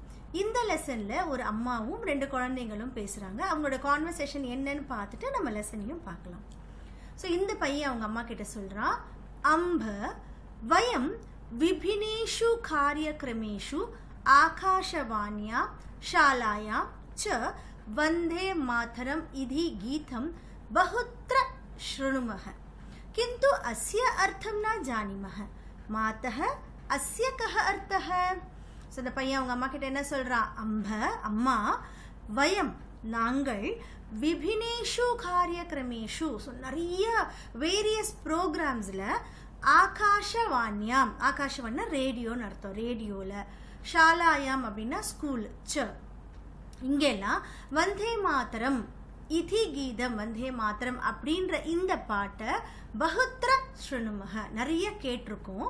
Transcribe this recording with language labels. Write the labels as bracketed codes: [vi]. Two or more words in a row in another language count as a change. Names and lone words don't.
[ta] இந்த லெசனில் ஒரு அம்மாவும் 2 குழந்தைங்களும் பேசுகிறாங்க. அவங்களோட கான்வர்சேஷன் என்னன்னு பார்த்துட்டு நம்ம லெசனையும் பார்க்கலாம். ஸோ இந்த பையன் அவங்க அம்மா கிட்ட சொல்கிறான், [sa] अम्ब वयं विविधेषु कार्यक्रमेषु आकाशवाण्याम् शालायां च वंदे मातरम इति गीतं बहुत्र शृणुमः किन्तु अस्य अर्थं न जानीमः मातः अस्य कः अर्थः. [ta] ஸோ இந்த பையன் அவங்க அம்மா கிட்ட என்ன சொல்றான், அம்மா வயம் நாங்கள் [sa] विविधेषु कार्यक्रमेषु, [ta] ஸோ நிறைய [en] various programs [ta] ஆகாஷவாணியாம், ஆகாஷவாணினா ரேடியோன்னு அர்த்தம், ரேடியோவில், ஷாலாயாம் அப்படின்னா ஸ்கூல், ச இங்கெல்லாம் [sa] वन्दे मातरम् इति गीतम्, [ta] வந்தே மாதரம் அப்படின்ற இந்த பாட்டை [sa] बहुत्र शृणुमः [ta] நிறைய கேட்டிருக்கோம்.